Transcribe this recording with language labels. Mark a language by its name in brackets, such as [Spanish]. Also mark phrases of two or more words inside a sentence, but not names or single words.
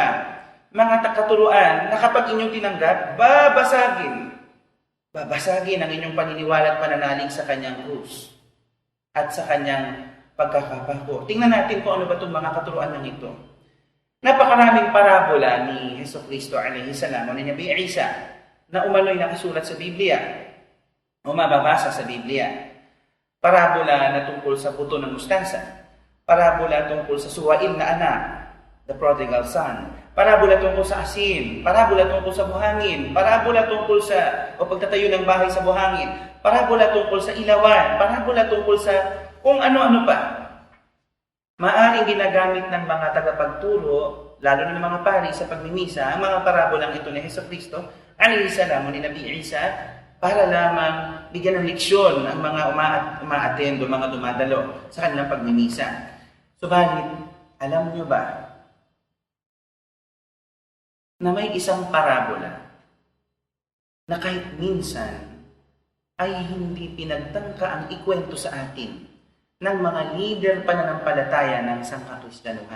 [Filipino] Mga katuruan na kapag inyong tinanggap, babasagin ang inyong paniniwala at pananalig sa kanyang krus at sa kanyang pagkakapako. Tingnan natin kung ano ba itong mga katuruan ng ito. Napakaraming parabola ni Jesucristo [Arabic] عليه السلام [Filipino] o ni Nabi Isa na umano'y nakasulat sa Biblia o mababasa sa Biblia. Parabola na tungkol sa buto ng mustasa. Parabola tungkol sa suwail na anak, [English] the prodigal son. [Filipino] Parabola tungkol sa asin. Parabola tungkol sa buhangin. Parabola tungkol sa pagtatayo ng bahay sa buhangin. Parabola tungkol sa ilawan. Parabola tungkol sa kung ano-ano pa. Maaring ginagamit ng mga tagapagturo, lalo na ng mga pari sa pagmimisa, ang mga parabolang ito ni Jesucristo, [Arabic] عليه السلام [Filipino] o ni Nabi Isa, para lamang bigyan ng leksyon ang mga uma-attend o mga dumadalo sa kanilang pagmimisa. Subalit, alam nyo ba na may isang parabola na kahit minsan ay hindi pinagtangka ang ikwento sa atin ng mga leader pananampalataya ng sangkatrisyanuhan?